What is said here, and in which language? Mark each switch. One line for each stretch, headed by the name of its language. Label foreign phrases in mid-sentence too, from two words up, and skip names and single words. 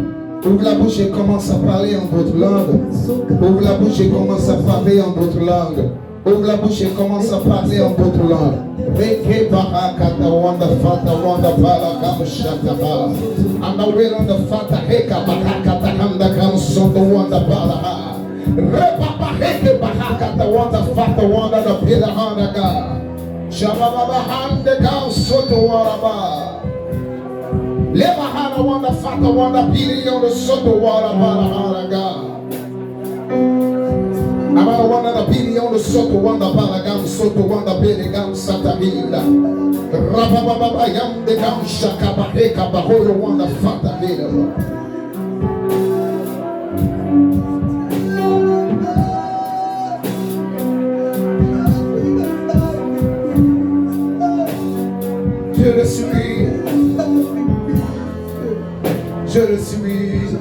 French: Ouvre la bouche et commence à parler en d'autres langues. Ouvre la bouche et commence à parler en d'autres langues. Ouvre la bouche et commence à parler en d'autres langues. Reke barakata wanda fata wanda bala kam shataba. Anda wanda fata heka barakata handa kam sondo wanda bala ha. Repapa heke barakata wanda fata wanda da pila handa ka. Shababa handa kam sondo wanda ba. Lebahana wanda fata wanda pili yonda soto wanda bala haraga. Amara wanda na pili yonda soto wanda bala gam soto wanda bele gam satabila. Rababa yam de gam shakaba heka bahoro wanda fata bila. Je le suis. Je le suis.